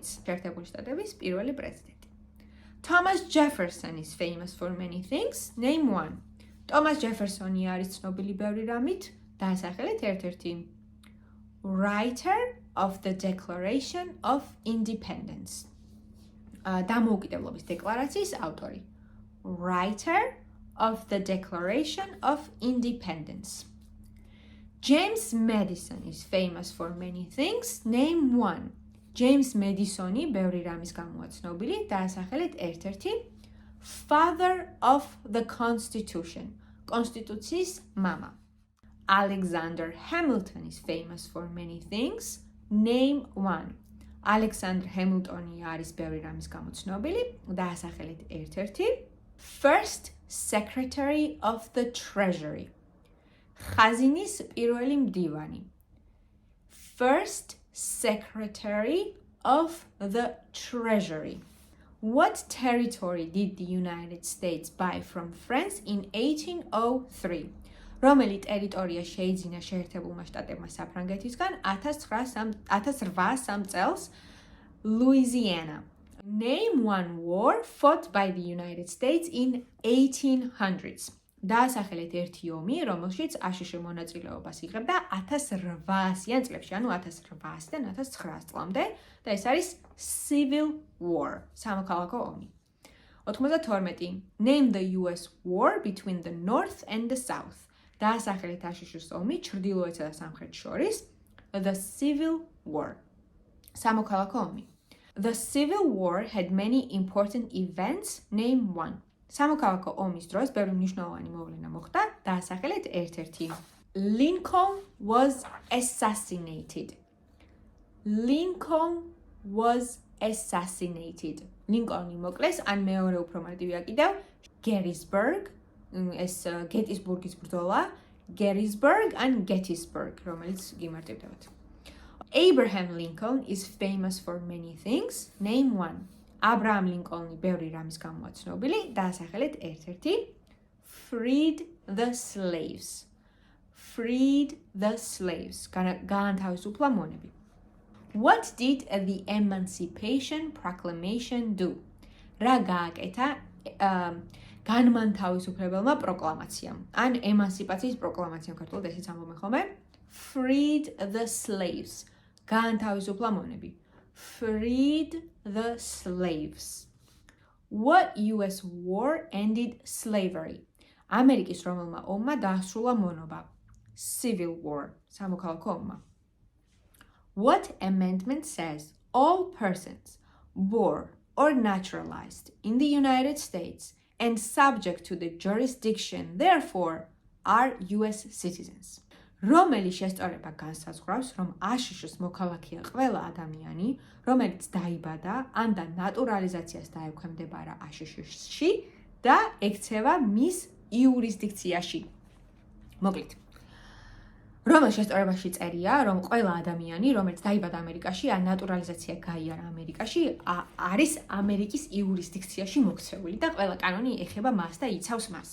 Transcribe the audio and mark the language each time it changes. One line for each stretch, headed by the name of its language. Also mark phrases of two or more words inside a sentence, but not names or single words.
Georgian: შეერთებული შტატების პირველი პრეზიდენტი.
English: Thomas Jefferson is famous for many things. Name one.
Georgian: Thomas Jefferson-ი არის ცნობილი ბევრი რამით, დაასახელეთ ერთ-ერთი.
English: Writer of the Declaration of Independence.
Georgian: დამოუკიდებლობის დეკლარაციის ავტორი.
English: Writer of the Declaration of Independence. James Madison is famous for many things. Name one.
Georgian: James Madison-ი ბევრი რამის გამოა ცნობილი, დაასახელეთ ერთ-ერთი.
English: Father of the Constitution.
Georgian: კონსტიტუციის მამა.
English: Alexander Hamilton is famous for many things. Name one.
Georgian: Alexander Hamilton-ი არის ბევრი რამის გამო ცნობილი, დაასახელეთ ერთ-ერთი.
English: First Secretary of the Treasury.
Georgian: ხაზინის პირველი მდივანი.
English: First Secretary of the Treasury. What territory did the United States buy from France in 1803?
Georgian: რომელი ტერიტორია შეიძინა შეერთებულმა შტატებმა საფრანგეთისგან 1803 წელს?
English: Louisiana. Name one war fought by the United States in 1800s.
Georgian: დაასახელეთ ერთი ომი, რომელშიც აშშ მონაწილეობას იღებდა 1800-იან წლებში, ანუ 1800-დან 1900 წლამდე, და ეს არის
English: Civil War,
Georgian: სამოქალაქო ომი. 92.
English: Name the US war between the North and the South.
Georgian: დაასახელეთ აშშ-ის ომი ჩრდილოეთსა და სამხრეთს შორის,
English: The Civil War,
Georgian: სამოქალაქო ომი.
English: The Civil War had many important events. Name one.
Georgian: სამოქალაქო ომის დროს ბევრი მნიშვნელოვანი მოვლენა მოხდა, დაასახელეთ ერთ-ერთი.
English: Lincoln was assassinated. Lincoln was assassinated.
Georgian: Lincoln-ი მოკლეს, ან მეორე უფრო მარტივია კიდევ, Gettysburg, ეს გეტისბურგის ბრძოლა, Gettysburg ან Gettysburg, რომელიც გიმარტივდებათ.
English: Abraham Lincoln is famous for many things. Name one.
Georgian: Abraham Lincoln-ი ბევრი რამის გამოა ცნობილი, დაასახელეთ ერთ-ერთი.
English: Freed the slaves. Freed the slaves.
Georgian: გაანთავისუფლა მონები.
English: What did the Emancipation Proclamation do?
Georgian: რა გააკეთა განმანთავისუფლებელმა პროკლამაციამ? ან ემანსიპაციის პროკლამაციამ ქართულად ესეც ამბობენ ხოლმე?
English: Freed the slaves.
Georgian: გაანთავისუფლა მონები.
English: Freed the slaves. What US war ended slavery?
Georgian: ამერიკის რომელმა ომმა დაასრულა მონობა?
English: Civil War,
Georgian: სამოქალაქო ომმა.
English: What amendment says all persons born or naturalized in the United States and subject to the jurisdiction therefore are US citizens?
Georgian: რომელი შესწორება განსაზღვრავს, რომ აშშ-ის მოქალაქეა ყველა ადამიანი, რომელიც დაიბადა ან და ნატურალიზაციას დაექვემდებარა აშშ-ში და ექცევა მის იურისდიქციაში. მოკლედ, რომელ შესწორებაში წერია, რომ ყველა ადამიანი, რომელიც დაიბადა ამერიკაში, ან ნატურალიზაცია გაიარა ამერიკაში, არის ამერიკის იურისდიქციაში მოქცეული და ყველა კანონი ეხება მას და იცავს მას.